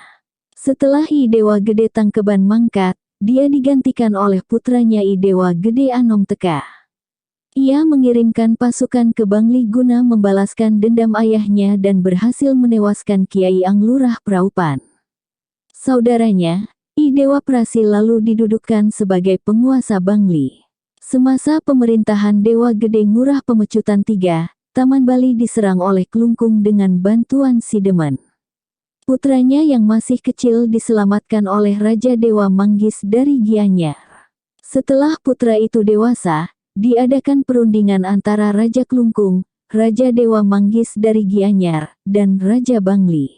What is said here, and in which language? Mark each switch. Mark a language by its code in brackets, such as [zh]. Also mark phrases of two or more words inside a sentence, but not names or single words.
[id] Setelah I Dewa Gede Tangkeban mangkat, dia digantikan oleh putranya I Dewa Gede Anom Teka. Ia mengirimkan pasukan ke Bangli guna membalaskan dendam ayahnya dan berhasil menewaskan Kiai Anglurah Praupan. Saudaranya, I Dewa Prasi lalu didudukkan sebagai penguasa Bangli. Semasa pemerintahan Dewa Gede Ngurah Pemecutan III, Taman Bali diserang oleh Klungkung dengan bantuan Sidemen. Putranya yang masih kecil diselamatkan oleh Raja Dewa Manggis dari Gianyar. Setelah putra itu dewasa, diadakan perundingan antara Raja Klungkung, Raja Dewa Manggis dari Gianyar, dan Raja Bangli.